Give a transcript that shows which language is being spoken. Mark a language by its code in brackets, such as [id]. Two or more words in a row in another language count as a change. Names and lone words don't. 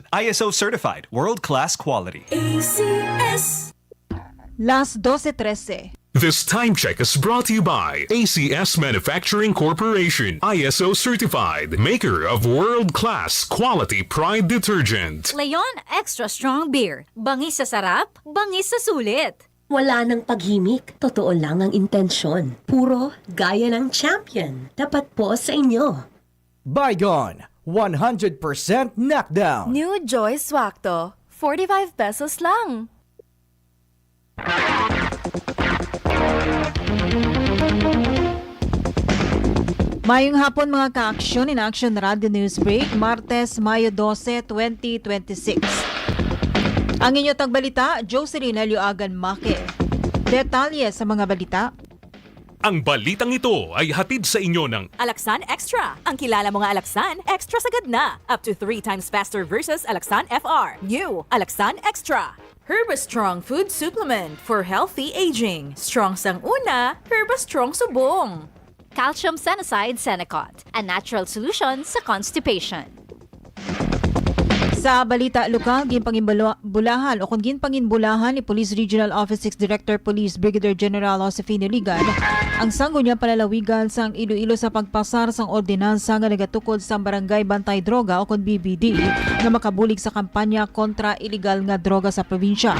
[en] ISO certified. World-class quality. ACS. [tl] Las 12:13. [en] This time check is brought to you by ACS Manufacturing Corporation, ISO certified, maker of world-class quality Pride detergent. Leon Extra Strong Beer. [tl] Bangis sa sarap, bangis sa sulit. Wala nang paghimik, totoo lang ang intensyon. Puro gaya ng champion. Dapat po sa inyo. [en] Bygone, 100% knockdown. [tl] New Joy Swakto, 45 pesos lang. [hil] Mayong hapon mga ka-aksyon in Action Radio News Break, Martes, Mayo 12, 2026. Ang inyo tagbalita, Jocelyn Helioagan Make. Detalye sa mga balita. [tl] Ang balitang ito ay hatid sa inyo ng Alaksan Extra. [hil] Ang kilala mo nga Alaksan, extra sagad na. [en] Up to 3 times faster versus Alaksan FR. New Alaksan Extra. Herba Strong Food Supplement for healthy aging. [hil] Strong sang una, Herba Strong subong. [en] Calcium Senocide Senecot, a natural solution sa constipation. [hil] Sa balita lokal, ginpanginbulahan o kung ginpanginbulahan ni Police Regional Office 6 Director Police Brigadier General Josefino Ligan ang sangguniang palalawigan sang Iloilo sa pagpasar sang ordinansa nga nagatukod sa Barangay Bantay Droga o kung BBD nga makabulig sa kampanya kontra illegal nga droga sa probinsya.